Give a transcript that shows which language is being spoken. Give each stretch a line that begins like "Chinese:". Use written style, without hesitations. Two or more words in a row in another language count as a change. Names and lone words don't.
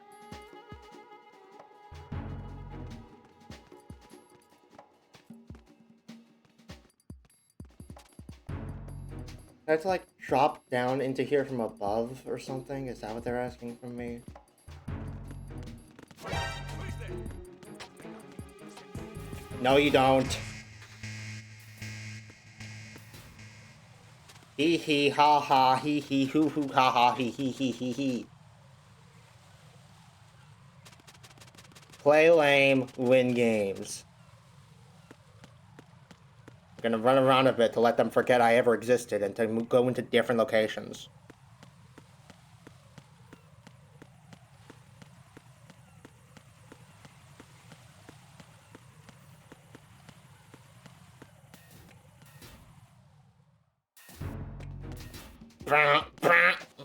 English: I have to, like, drop down into here from above or something? Is that what they're asking from me? No, you don't. Hee hee ha ha hee hee hoo hoo ha ha hee hee hee hee hee. Play lame, win games. I'm gonna run around a bit to let them forget I ever existed and to go into different locations. Brah, brah.